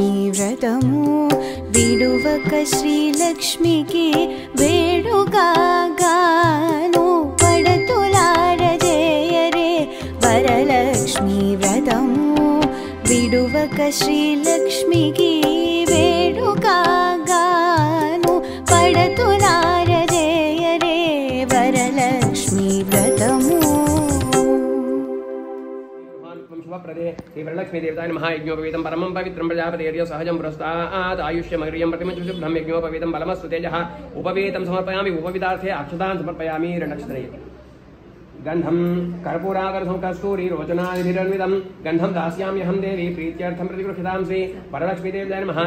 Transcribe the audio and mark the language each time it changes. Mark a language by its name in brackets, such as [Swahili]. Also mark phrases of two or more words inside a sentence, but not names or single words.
[Telugu] వ్రతము విడువక శ్రీలక్ష్మికి వేడుకగాను పడతులారజేయరే వరలక్ష్మి వ్రతము విడువక శ్రీలక్ష్మికి వేడుకగాను పడతులారజేయరే వరలక్ష్మి వ్రతము. [Sanskrit] शुभप्रदे श्री वरलक्ष्मी देवताय नमः. यज्ञोपवीतं परमं पवित्रं प्रजापतेर्य सहजं पुरस्तात् आयुष्यमग्रियं प्रतिमं शुभ्रं यज्ञोपवीतं बलमस्तु तेजः उपवीतं समर्पयामि. उपवीतार्थे अक्षतान् समर्पयामि. रणक्षत्रे गन्धं कर्पूरागर्धं कस्तूरी रोचनादिभिरन्वितं गन्धं दास्याम्यहं देवी प्रीत्यर्थं प्रतिगृह्यतां श्री वरलक्ष्मी देवताय नमः.